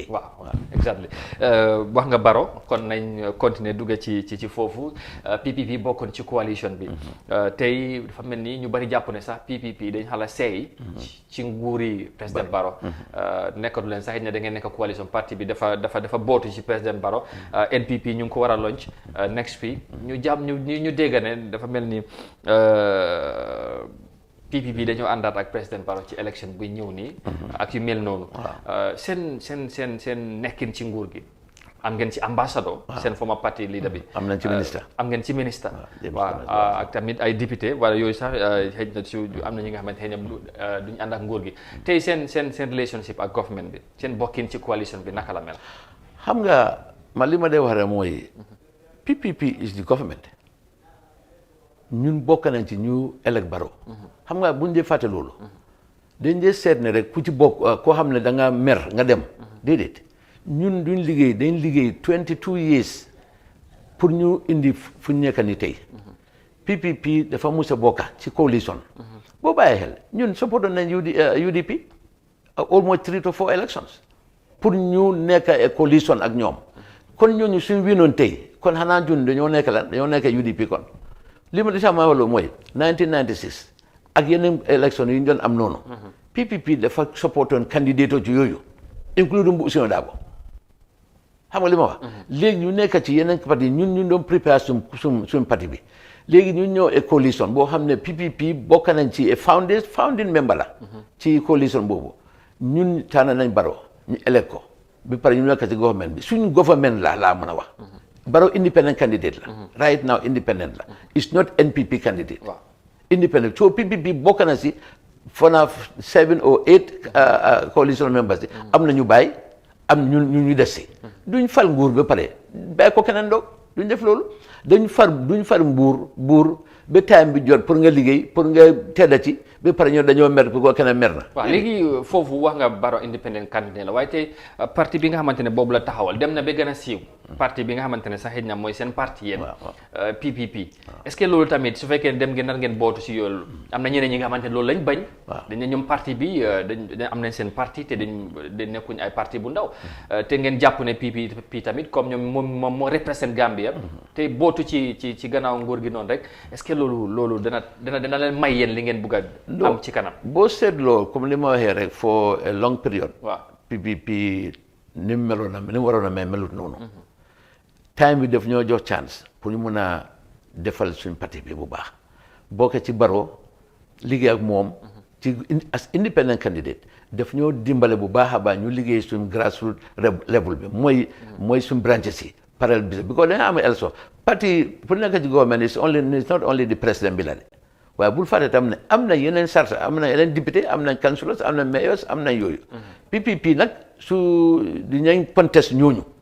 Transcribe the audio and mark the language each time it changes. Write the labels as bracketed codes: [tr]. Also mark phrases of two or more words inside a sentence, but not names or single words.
[wo] waaw exactly wax nga Barrow kon nañ continuer dugg ci foofu PPP bokkoon ci coalition bi tey dafa mel ni ñu bari jàpp ne sax PPP dañ xala seey ci nguuri président Barrow nekkatu leen sax it ne da ngeen nekk coalition parti bi dafa bootu ci président Barrow NPP ñu ngi ko war a [en] launch next week [wo] ñu dégg ne dafa mel ni PPP dañoo àndaat ak président Barrow ci élection buy ñëw nii ak yu mel noonu seen nekkin ci nguur gi am ngeen ci ambassadeur seen former party leader bi am ngeen ci ministre waaw ak tamit ay député wala yooyu sax xëy na su am na ñi nga xamante ne duñu ànd ak nguur gi tey seen relationship ak government bi seen bokkin ci coalition bi naka la mel xam nga man li ma dee wax rek mooy [en] PPP is the government [wo] ñun bokk nañ ci ñu elect Barrow xam nga buñ dee fàtte loolu dañ dee seet ne rek ku ci bokk koo xam ne da nga mer nga dem déedéet ñun dañ liggéey [en] 22 years [wo] pour ñu indi fu ñu nekk ni tey PPP dafa mus a bokka ci coalition boo bàyyi xel ñun supporté nañ UDP [en] almost 3 to 4 elections [wo] pour ñu nekk coalition ak ñoom kon ñooñu suñ winoon tey kon xanaa ñun dañoo nekk UDP kon li ma di sax ma wax loolu mooy 1996 ak yeneen élection yi ñu doon am noonu PPP dafa supportoon candidat ci yooyu including bu Ousainou Darboe xam nga li ma wax léegi ñu nekk ci yeneen parti ñu doon préparé suñ parti bi léegi ñu ñëw coalition boo xam ne PPP bokk nañ ci founding member la ci coalition boobu ñun tànn nañ Barrow ñu elect ko bi pare ñu nekk ci government bi suñu government laa mën a wax Barrow [en] independent candidate [wo] la [en] right now independent [wo] la [en] it's not NPP candidate independent so [wo] PPP bokk na si fona [en] 7 or [wo] 8 coalition members yi am na ñu bàyyi am ñu des si duñ fal nguur ba pare bàyyi ko keneen doog duñ def loolu duñ far buur ba time bi jot pour nga liggéey pour nga tedda ci ba pare ñoo dañoo mer pour ko keneen mer na waaw léegi foofu wax nga Barrow [en] independent candidate [wo] la waaye tey parti bi nga xamante ne boobu la taxawal dem na ba gën a siiw parti bi nga xamante ne sax xëy na mooy seen parti yéen PPP est-ce que loolu tamit su fekkee dem ngeen nar ngeen bootu si yoolu am na ñeneen ñi nga xamante ne loolu lañ bañ dañ ne ñoom parti bi dañ am nañ seen parti te dañ nekkuñ ay parti bu ndaw te ngeen jàpp ne PPP tamit comme ñoom moom moo représente Gambia te bootu ci gannaaw nguur gi noonu rek est-ce que loolu dana leen may yéen li ngeen bugg a am ci kanam boo seetloo comme li ma waxee rek [en] for a long period [wo] PPP ni mu waroon a melut noonu time bi def ñoo jox chance pour ñu mun a defal suñ parti bi bu baax bokk ci Barrow liggéey ak moom ci [en] as independent candidate [wo] daf ñoo dimbale bu baax a baax ñu liggéey suñ [en] grassroots level [wo] bi mooy suñ branches yi parallel bi because dañoo am election parti pour nekk ci government [en] it's not only the president [wo] bi la de waaye bul fàtte tam ne am na yeneen sarta am na yeneen député am nañ councillors am na mayors am nañ yooyu PPP nag su dinañ contest ñooñu